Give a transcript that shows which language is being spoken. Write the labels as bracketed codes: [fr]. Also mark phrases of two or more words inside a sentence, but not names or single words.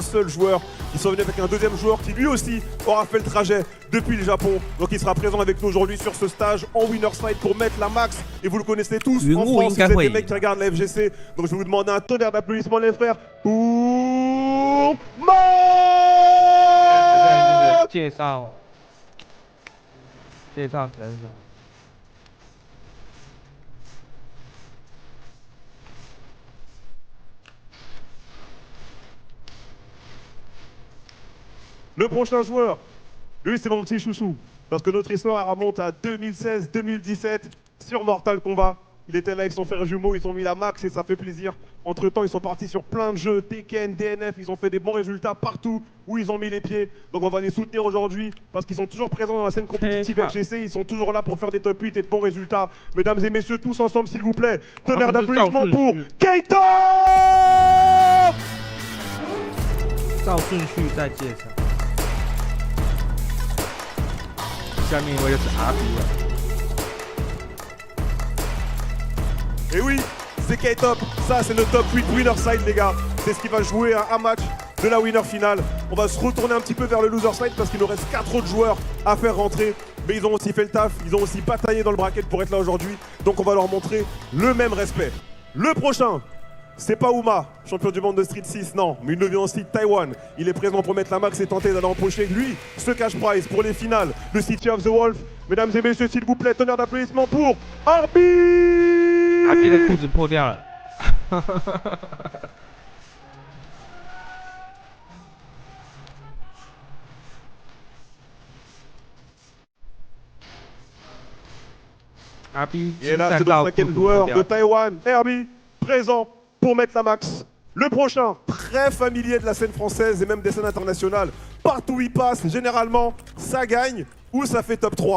[fr] seul joueur, ils sont venus avec un deuxième joueur qui lui aussi aura fait le trajet depuis le Japon, donc il sera présent avec nous aujourd'hui sur ce stage en [en] winner side [fr] pour mettre la max, et vous le connaissez tous en France, vous êtes des mecs qui regardent la FGC, donc je vais vous demander un tonnerre d'applaudissements les frères pour Marc! [zh] 介绍选手。 [fr] Le prochain joueur, lui c'est mon petit chouchou, parce que notre histoire remonte à 2016-2017 sur Mortal Kombat. Il était là avec son frère jumeau, ils ont mis la max et ça fait plaisir. Entre temps, ils sont partis sur plein de jeux, Tekken, DNF, ils ont fait des bons résultats partout où ils ont mis les pieds. Donc on va les soutenir aujourd'hui parce qu'ils sont toujours présents dans la scène compétitive FGC, ils sont toujours là pour faire des top 8 et de bons résultats. Mesdames et messieurs, tous ensemble s'il vous plaît, tonnerre d'applaudissements pour Ktop! [zh] 照顺序再介绍。下面一位就是 RB 了。 [fr] Et oui, c'est Ktop, ça c'est le [en] top 8 winner side [fr] les gars. C'est ce qui va jouer un match de la winner finale. On va se retourner un petit peu vers le [en] loser side [fr] parce qu'il nous reste 4 autres joueurs à faire rentrer. Mais ils ont aussi fait le taf, ils ont aussi bataillé dans le bracket pour être là aujourd'hui. Donc on va leur montrer le même respect. Le prochain, c'est pas Uma, champion du monde de Street 6, non. Mais il nous vient aussi de Taïwan. Il est présent pour mettre la max et tenter d'aller empocher lui ce [en] cash prize [fr] pour les finales de City of the Wolf. Mesdames et messieurs, s'il vous plaît, tonnerre d'applaudissements pour Arby! [zh] RB 的裤子破掉了。RB [fr] Et là, c'est le cinquième joueur de Taïwan, Herbie, présent pour mettre la max. Le prochain, très familier de la scène française et même des scènes internationales. Partout où il passe, généralement, ça gagne ou ça fait top 3.